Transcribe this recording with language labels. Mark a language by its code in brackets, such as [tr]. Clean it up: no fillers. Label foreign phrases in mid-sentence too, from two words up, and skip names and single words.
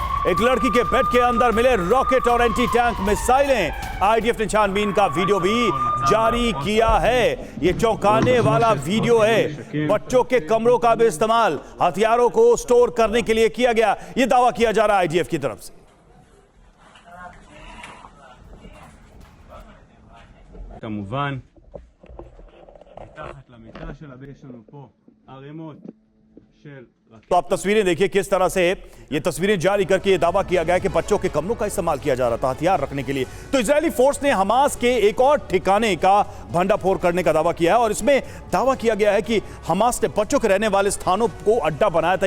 [hi] एक लड़की के बेड के अंदर मिले रॉकेट और [en] anti tank missiles. [hi] आईडीएफ ने छानबीन का वीडियो भी जारी किया है। ये चौंकाने वाला वीडियो है। बच्चों के कमरों का भी इस्तेमाल हथियारों को स्टोर करने के लिए किया गया, ये दावा किया जा रहा है आईडीएफ की तरफ से। [he] כמובן, מתחת למיטה שלה יש לנו פה ערימות של [hi] तो आप तस्वीरें देखिए किस तरह से ये तस्वीरें जारी करके ये दावा किया गया कि बच्चों के कमरों का इस्तेमाल किया जा रहा था हथियार रखने के लिए। तो इजरायली फोर्स ने हमास के एक और ठिकाने का भंडाफोड़ करने का दावा किया है और इसमें दावा किया गया है कि हमास ने बच्चों के रहने वाले स्थानों को अड्डा बनाया था।